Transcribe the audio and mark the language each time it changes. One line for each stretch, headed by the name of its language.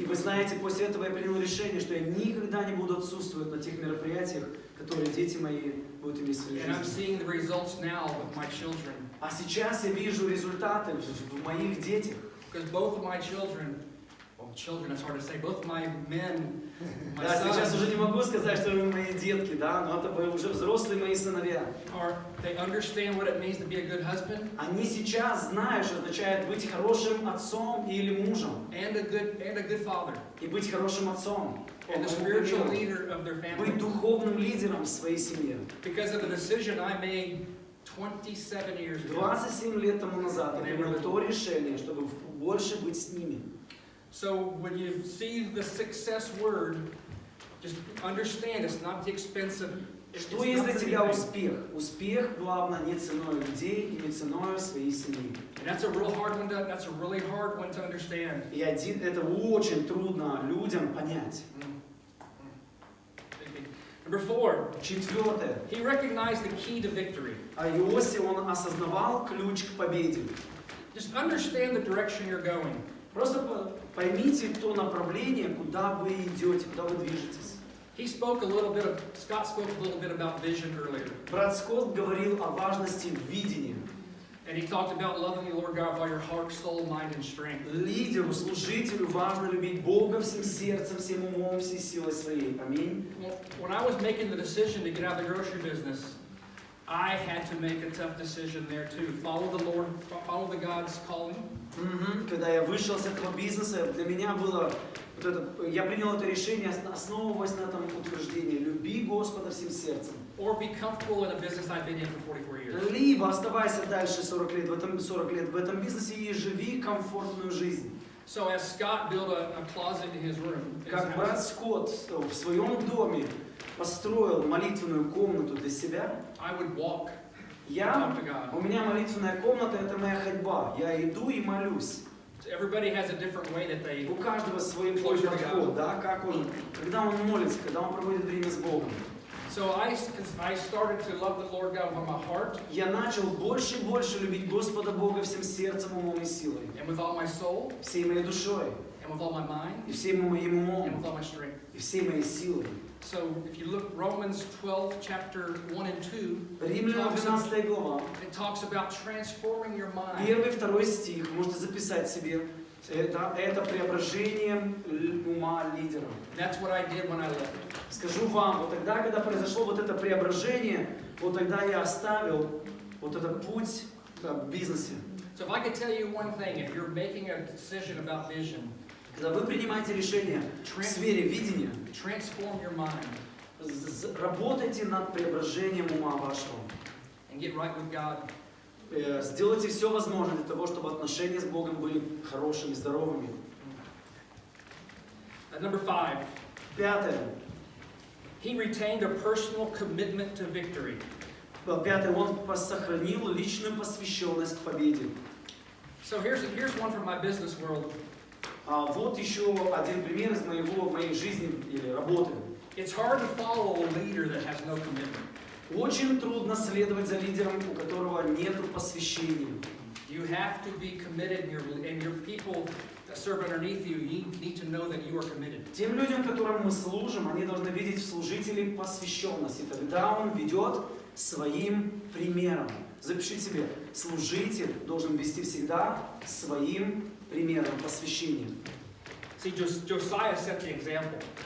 Russian: И вы знаете, после этого я принял решение, что я никогда не буду отсутствовать на тех мероприятиях, которые дети мои будут иметь в своей
English: And I'm
Russian: жизни.
English: seeing the results now with my children.
Russian: А сейчас я вижу результаты в моих детях.
English: Because both of my children, well, children, it's hard to say, both my men, my
Russian: Да, сейчас уже
English: sons,
Russian: не могу сказать, что они мои детки, да, но это уже взрослые мои сыновья.
English: they understand what it means to be a good husband
Russian: Они сейчас знают, что означает быть хорошим отцом или мужем.
English: and a good father,
Russian: И быть хорошим отцом.
English: and the spiritual leader of their
Russian: Быть
English: family.
Russian: духовным лидером в своей семье.
English: Because of the decision I made 27 years ago.
Russian: 27 лет тому назад я принял то решение, чтобы больше быть с ними.
English: So when you see the success word, just understand it's not the expense of.
Russian: Что есть для тебя успех? Успех, главное, не ценой людей и не ценой своей семьи.
English: And that's a really hard one to understand.
Russian: И это очень трудно людям понять.
English: Number 4,
Russian: Четвертое.
English: he recognized the key to victory.
Russian: А Иосиф, он осознавал ключ к победе.
English: Just understand the direction you're going.
Russian: Просто поймите то направление, куда вы идете, куда вы движетесь.
English: Scott spoke a little bit about vision earlier.
Russian: Брат Скотт говорил о важности видения.
English: And he talked about loving the Lord God with all your heart, soul, mind, and strength.
Russian: Лидеру, служителю важно любить Бога всем сердцем, всем умом, всей силой своей. Аминь.
English: Well, when I was making the decision to get out of the grocery business, I had to make a tough decision there too. Follow the Lord, follow the God's calling.
Russian: Когда я вышел с этого бизнеса, для меня было я принял это решение, основываясь на этом утверждении: люби Господа всем сердцем.
English: Or be comfortable in a business I've been in for 44 years.
Russian: Либо оставайся дальше 40 лет в этом бизнесе и живи комфортную жизнь.
English: So as Scott built a closet in his room,
Russian: Как брат Скотт в своем доме построил молитвенную комнату для себя,
English: I would walk.
Russian: у меня молитвенная комната — это моя ходьба. Я иду и молюсь.
English: Everybody has a different way that they.
Russian: У каждого свой подход, да, как он, когда он молится, когда он проводит время с Богом.
English: So I started to love the Lord God with my heart.
Russian: Я начал больше и больше любить Господа Бога всем сердцем, умом и силой.
English: And with all my soul.
Russian: Всей моей душой.
English: And with all my mind.
Russian: И всем моим умом.
English: And with all my strength.
Russian: И всей моей силой.
English: So if you look Romans 12, chapter 1 and 2,
Russian: Римлянам 12 глава.
English: It talks about transforming your mind.
Russian: 1-2 стих, можете записать себе. Это преображение ума лидера.
English: That's what I did when I left.
Russian: Скажу вам, вот тогда, когда произошло вот это преображение, вот тогда я оставил вот этот путь в бизнесе.
English: So if I could tell you one thing, if you're making a decision about vision,
Russian: когда вы принимаете решение в сфере видения,
English: transform your mind.
Russian: Работайте над преображением ума вашего.
English: And get right with God.
Russian: Сделайте все возможное для того, чтобы отношения с Богом были хорошими, здоровыми.
English: Number 5.
Russian: Пятое.
English: He retained a personal commitment to victory.
Russian: Пятое. Он сохранил личную посвященность к победе.
English: So here's one from my business world.
Russian: Вот еще один пример из моей жизни или работы.
English: It's hard to follow a leader that has no commitment.
Russian: Очень трудно следовать за лидером, у которого нет посвящения.
English: You have to be committed, and your people that serve underneath you need to know that you are committed.
Russian: Тем людям, которым мы служим, они должны видеть в служителе посвященность, и тогда он ведет своим примером. Запишите себе: служитель должен вести всегда своим примером посвящения.
English: See, Josiah set the example.